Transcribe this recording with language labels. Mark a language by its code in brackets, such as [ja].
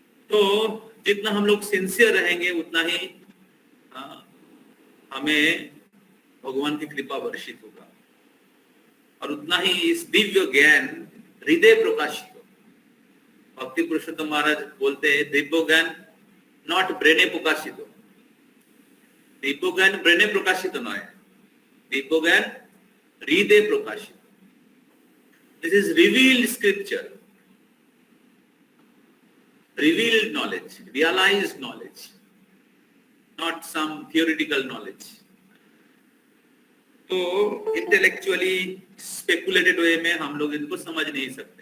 [hi] तो जितना हम लोग सिंसियर रहेंगे, उतना ही हमें भगवान की कृपा वर्षित होगा, और उतना ही इस दिव्य ज्ञान हृदय प्रकाशित हो। भक्ति पुरुषोत्तम महाराज बोलते हैं, दिव्य ज्ञान नॉट ब्रेने प्रकाशित हो, दिव्य ज्ञान ब्रेने प्रकाशित न है, दिव्य ज्ञान हृदय प्रकाशित। [en] This is revealed scripture, revealed knowledge, realized knowledge, not some theoretical knowledge. [hi] तो [en] intellectually speculated way [hi] में हम लोग इनको समझ नहीं सकते।